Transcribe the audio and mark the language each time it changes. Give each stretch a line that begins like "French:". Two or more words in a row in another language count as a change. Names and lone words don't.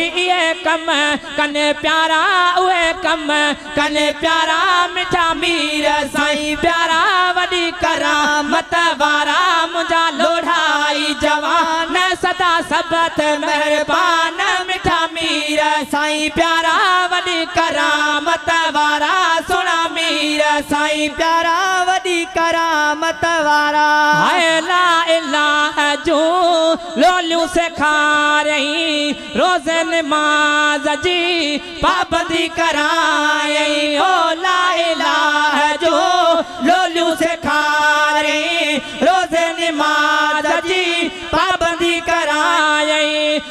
Sindhi: اهي ڪم ڪن پيارا، اهي ڪم ڪن پيارا، مٺا مير سائين پيارا، وڏي ڪرامت وارا. منهنجا لوڙهائي جوان، سدا سبت مهربان، مٺا مير سائين پيارا، وڏي ڪرامت وارا. سهڻا مير سائين پيارا، وڏي ڪرامت وارا. هاي
Arabic: لا اله
Sindhi: جو لوليون سيکاريائين، روزي نماز جي پابندي ڪرائيائين. او
Arabic: لا اله
Sindhi: جو لوليون سيکاريائين، روزي نماز جي پابندي ڪرائيائين.